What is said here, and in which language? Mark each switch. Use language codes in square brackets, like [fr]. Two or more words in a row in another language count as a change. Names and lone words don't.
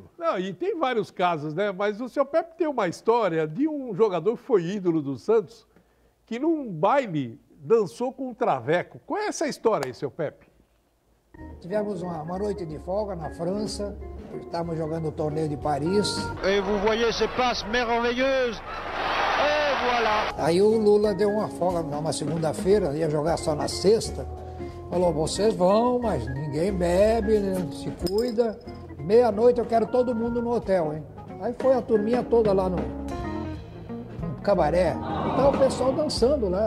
[pt] Não, e tem vários casos, né? Mas o seu Pepe tem uma história de um jogador que foi ídolo do Santos, que num baile dançou com um traveco. Qual é essa história aí, seu Pepe? Tivemos uma noite de folga na França, estávamos jogando o torneio de Paris. [fr] Et vous voyez ces passes merveilleuses. Et voilà. [pt] Aí o Lula deu uma folga numa segunda-feira, ia jogar só na sexta. Falou, vocês vão, mas ninguém bebe, né? Se cuida. Meia-noite eu quero todo mundo no hotel, hein? Aí foi a turminha toda lá no cabaré. E tava o pessoal dançando lá.